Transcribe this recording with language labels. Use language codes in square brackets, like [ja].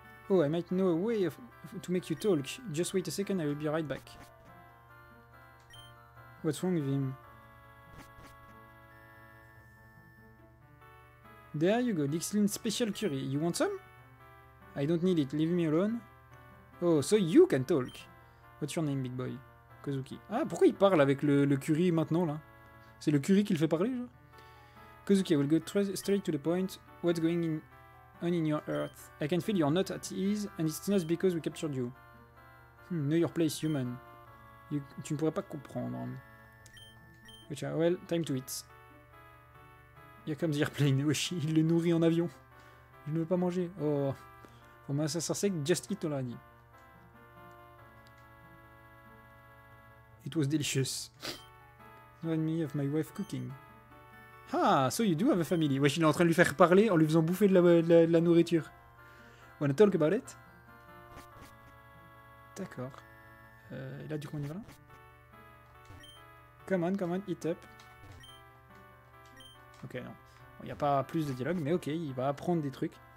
[en] Oh, I might know a way to make you talk. Just wait a second, I will be right back. What's wrong with him? There you go, Dixlin special curry. You want some? I don't need it, leave me alone. Oh, so you can talk. What's your name, big boy? Kozuki. [fr] Ah, pourquoi il parle avec le curry maintenant, là? C'est le curry qui le fait parler, genre? [en] Kozuki, I will go straight to the point. What's going on in your earth? I can feel you're not at ease, and it's not because we captured you. Know your place, human. [fr] Tu ne pourrais pas comprendre. [en] Well, time to eat. Here comes the airplane. [fr] Wesh, il le nourrit en avion. Je ne veux pas manger. Oh. Pour moi, ça sert que [en] just eat already. It was delicious. Remind me of my wife cooking. Ah, so you do have a family. [fr] Wesh, il est en train de lui faire parler en lui faisant bouffer de la nourriture. [en] Wanna talk about it? [fr] D'accord. Et là, du coup, on y va là? [en] Come on, eat up. [fr] Ok, non. Il n'y a pas plus de dialogue, mais ok, il va apprendre des trucs.